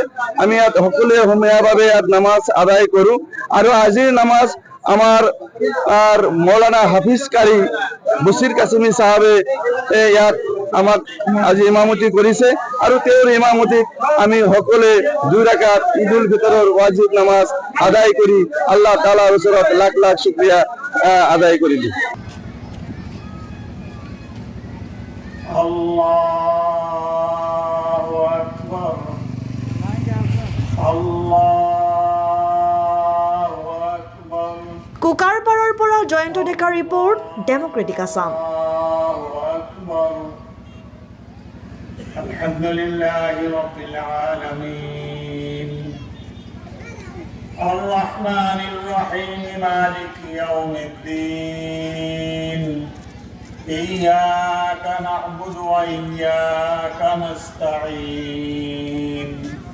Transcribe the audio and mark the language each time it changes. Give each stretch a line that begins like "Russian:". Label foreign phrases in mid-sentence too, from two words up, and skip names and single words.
Assamese: আমি ইয়াত সকলোৱে সমূহীয়াভাৱে ইয়াত নামাজ আদায় কৰোঁ আৰু আজিৰ নামাজ আমাৰ মৌলানা হাফিজ কাৰী বছিৰ কাছিমি চাহাবে ইয়াত আমাক আজি ইমামতি কৰিছে আৰু তেওঁৰ ইমামতিত আমি সকলোৱে 2 ৰাকাত ঈদ উল ফিতৰৰ ৱাজিব নামাজ আদায় কৰি আল্লাহ তাআলাৰ ওচৰত লাখ লাখ শুকৰিয়া আদায় কৰিলোঁ।
Arabic: الله أكبر الله أكبر.
Assamese: কুকাৰপাৰৰ পৰা জয়ন্ত ডেকাৰ ৰিপৰ্ট, ডেমক্ৰেটিক আছাম।
Arabic: الحمد لله رب العالمين الرحمن الرحيم مالك يوم الدين إياك نعبد وإياك نستعين